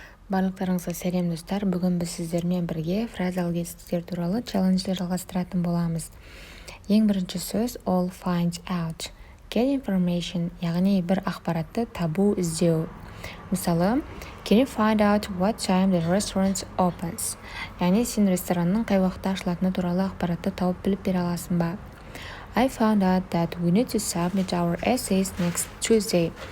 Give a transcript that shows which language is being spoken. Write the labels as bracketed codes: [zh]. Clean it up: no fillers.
[kk] Барлықтарыңызға сәлем достар. Бүгін біз сіздермен бірге фразалық етістіктер туралы челленджді жалғастыратын боламыз. Ең бірінші сөз [en] all find out. Get information, [kk] яғни бір ақпаратты табу, іздеу. [en] Мысалы, can you find out what time the restaurant opens? [kk] Яғни сен ресторанның қай уақытта ашылатыны туралы ақпаратты тауып біліп бере аласың ба? [en] I found out that we need to submit our essays next Tuesday.